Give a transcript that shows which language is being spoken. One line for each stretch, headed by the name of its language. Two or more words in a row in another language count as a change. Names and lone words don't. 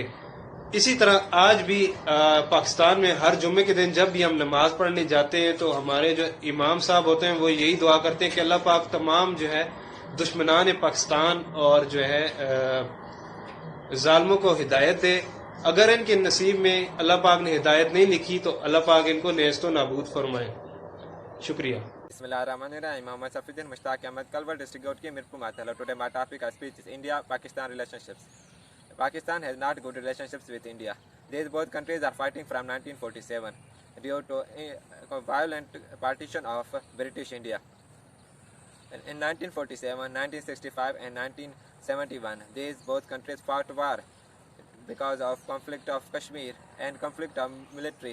Urdu: اسی طرح آج بھی پاکستان میں ہر جمعے کے دن جب بھی ہم نماز پڑھنے جاتے ہیں تو ہمارے جو امام صاحب ہوتے ہیں وہ یہی دعا کرتے ہیں کہ اللہ پاک تمام جو ہے دشمنان پاکستان اور جو ہے ظالموں کو ہدایت دے. اگر ان کے نصیب میں اللہ پاک نے ہدایت نہیں لکھی تو اللہ پاک ان کو نیست و نابود فرمائے. शुक्रिया।
English: Bismillahirrahmanirrahim. Muhammad Safiuddin Mushtaq Ahmed Kalwar, District Gautki, Mirpur Mathela. Today my topic I speech is India-Pakistan relationships. Pakistan has not good relationships with India. These both countries are fighting from 1947 due to a violent partition of British India. In 1947, 1965 and 1971, these both countries fought war because of conflict of Kashmir and conflict of military.